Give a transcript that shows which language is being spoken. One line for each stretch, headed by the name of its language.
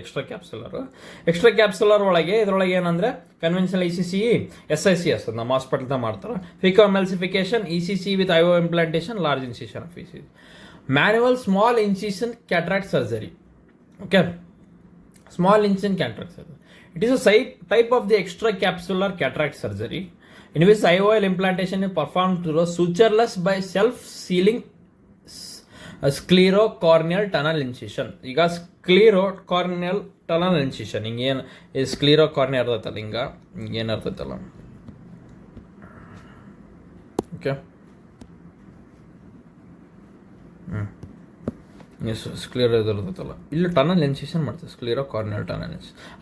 Kannada: Extra capsular ಒಳಗೆ ಇದರೊಳಗೆ ಏನಂದರೆ ಕನ್ವೆನ್ಷನಲ್ ECC, SICS ನಮ್ಮ ಹಾಸ್ಪಿಟಲ್ದಾಗ ಮಾಡ್ತಾರೆ.
English: Phacoemulsification, ECC with IO implantation, large incision of ECC. Manual small incision cataract surgery. Okay, small incision cataract surgery. It is a type of the extracapsular cataract surgery in which IOL implantation is performed through a sutureless by self-sealing sclerocorneal tunnel incision.
Kannada: ಈಗ sclerocorneal tunnel incision ಹಿಂಗೇನು ಈ sclerocornea ಇರ್ತೈತಲ್ಲ ಹಿಂಗೇನು ಇರ್ತೈತಲ್ಲ, okay ಸ್ಕ್ಲಿಯರ್ ಇರ್ತೈತಲ್ಲ ಇಲ್ಲಿ tunnel incision ಮಾಡ್ತೀವಿ, ಸ್ಕ್ಲಿರೋಕಾರ್ನಿಯಲ್ tunnel incision.